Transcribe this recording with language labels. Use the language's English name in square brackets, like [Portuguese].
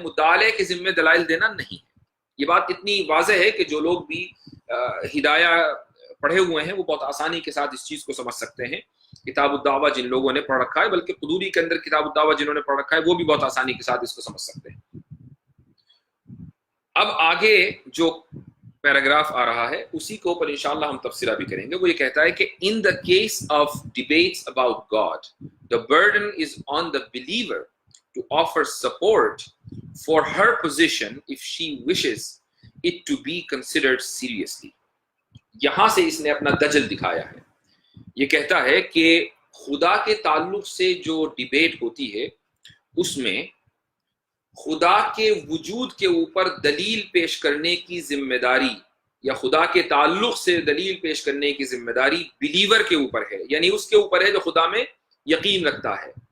[Urdu] مدعا علیہ کے ذمے دلائل دینا نہیں ہے. یہ بات اتنی واضح ہے کہ جو لوگ بھی ہدایہ پڑھے ہوئے ہیں وہ بہت آسانی کے ساتھ اس چیز کو سمجھ سکتے ہیں. کتاب الدعوہ جن لوگوں نے پڑھ رکھا ہے، بلکہ قدوری کے اندر کتاب الدعوہ جنہوں نے پڑھ رکھا ہے وہ بھی بہت آسانی کے ساتھ اس کو سمجھ سکتے ہیں. اب آگے جو پیراگراف آ رہا ہے اسی کے اوپر انشاءاللہ ہم تفسیرہ بھی کریں گے. وہ یہ کہتا ہے کہ [English] in the case of debates about God, the burden is on the believer to offer support for her position if she wishes it to be considered seriously. [Urdu] یہاں سے اس نے اپنا دجل دکھایا ہے. یہ کہتا ہے کہ خدا کے تعلق سے جو ڈیبیٹ ہوتی ہے اس میں خدا کے وجود کے اوپر دلیل پیش کرنے کی ذمہ داری یا خدا کے تعلق سے دلیل پیش کرنے کی ذمہ داری بلیور کے اوپر ہے، یعنی اس کے اوپر ہے جو خدا میں یقین رکھتا ہے.